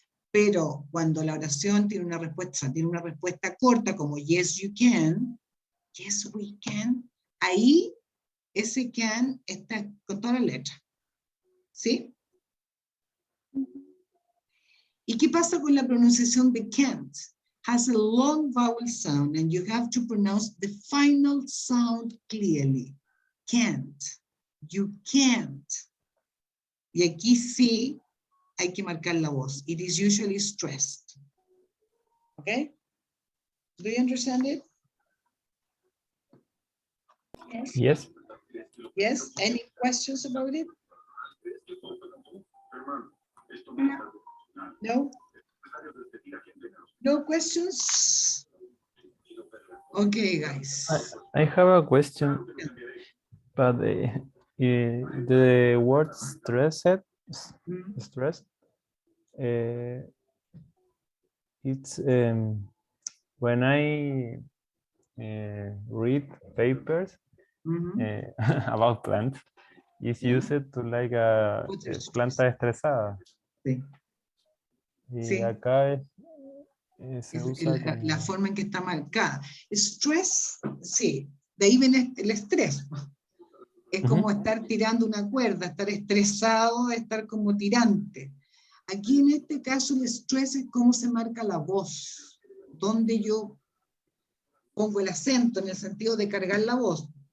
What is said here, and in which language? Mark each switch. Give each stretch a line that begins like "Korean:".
Spanish: Pero cuando la oración tiene una respuesta corta como
English: yes, you can, yes, we can,
Spanish: ahí ese can está con toda la letra. ¿Sí? ¿Y qué pasa con la pronunciación de can't?
English: Has a long vowel sound and you have to pronounce the final sound clearly. Can't. You can't.
Spanish: Y aquí sí hay que marcar la voz.
English: It is usually stressed. Okay? Do you understand it? Yes. Yes? Any questions about it? No? No questions? Okay, guys. I have a question, but the word stressed, stress, it's when I read papers about plants, it's used to like a
Spanish: planta estresada. Sí. Y Sí. acá se usa como... La forma en que está marcada. Stress, sí, de ahí viene el estrés. Es como estar tirando una cuerda, estar estresado, estar como tirante. Aquí en este caso el estrés es cómo se marca la voz, donde yo pongo el acento en el sentido de cargar la voz.